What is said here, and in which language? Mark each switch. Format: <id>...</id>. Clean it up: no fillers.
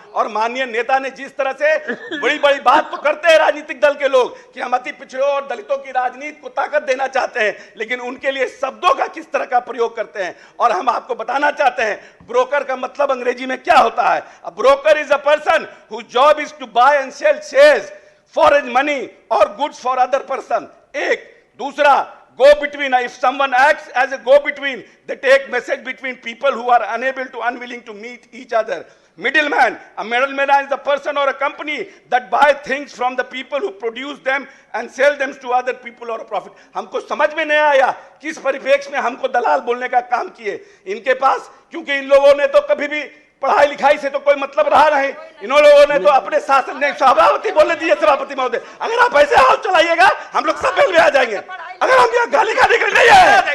<hi>और माननीय नेता ने जिस तरह से बड़ी बड़ी बात तो करते हैं राजनीतिक दल के लोग कि हम अति पिछड़ों और दलितों की राजनीति को ताकत देना चाहते हैं, लेकिन उनके लिए शब्दों का किस तरह का प्रयोग करते हैं। और हम आपको बताना चाहते हैं, ब्रोकर का मतलब अंग्रेजी में क्या होता है?</hi> <en>Broker is a person whose job is to buy and sell shares for his money और goods for other person.</en> <hi>एक दूसरा,</hi> <en>go between, if someone acts as a go between, they take message between people who are unwilling to meet each other. Middleman, a middleman is a person or a company that buy things from the people who produce them and sell them to other people or a profit.</en> <hi>हमको समझ में नहीं आया किस परिप्रेक्ष्य में हमको दलाल बोलने का काम किए इनके पास, क्योंकि इन लोगों ने तो कभी भी पढ़ाई लिखाई से तो कोई मतलब रहा नहीं। इन लोगों ने तो अपने शासन ने सभापति बोलने दिए। सभापति महोदय, अगर आप ऐसे हाउस चलाइएगा हम लोग सब बेल में आ जाएंगे। अगर हम यहाँ गाली खाने के लिए नहीं आए,</hi>